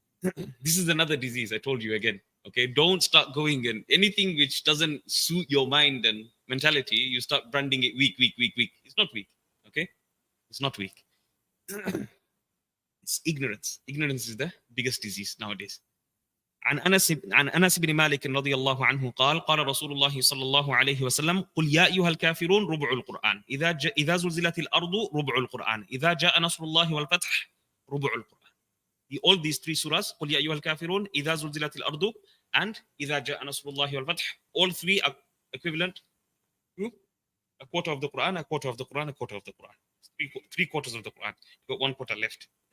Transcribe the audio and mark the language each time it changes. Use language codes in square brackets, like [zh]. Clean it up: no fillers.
[en] This is another disease. I told you again. Okay, don't start going and anything which doesn't suit your mind and mentality, you start branding it weak. It's not weak. Okay, it's not weak. It's ignorance. Ignorance is the biggest disease nowadays. [ar] عن أنس بن مالك رضي الله عنه قال رسول الله صلى الله عليه وسلم قل يا أيها الكافرون ربع القرآن إذا زلزلت الأرض ربع القرآن إذا جاء نصر الله والفتح ربع القرآن. [en] All these 3 surahs, قل يا أيها الكافرون إذا زلزلت الأرض and إذا جاء نصر الله والفتح, all 3 are equivalent to a quarter of the Quran, a quarter of the Quran, a quarter of the Quran. 3 quarters of the Quran. You got 1 quarter left.